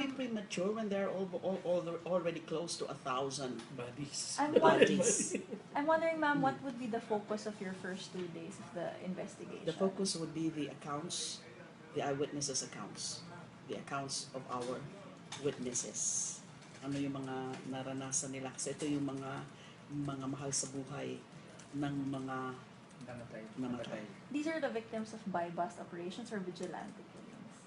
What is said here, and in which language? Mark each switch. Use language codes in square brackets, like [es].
[en] it be premature when they're already close to 1,000 Bodies. I'm bodies? I'm wondering, ma'am, what would be the focus of your first 2 days of the investigation? The focus would be the accounts, the eyewitnesses accounts, the accounts of our witnesses. [tl] Ano yung mga naranasan nila? Kasi ito yung mga mahal sa buhay ng mga namatay. [en] These are the victims of buy-bust operations or vigilante killings?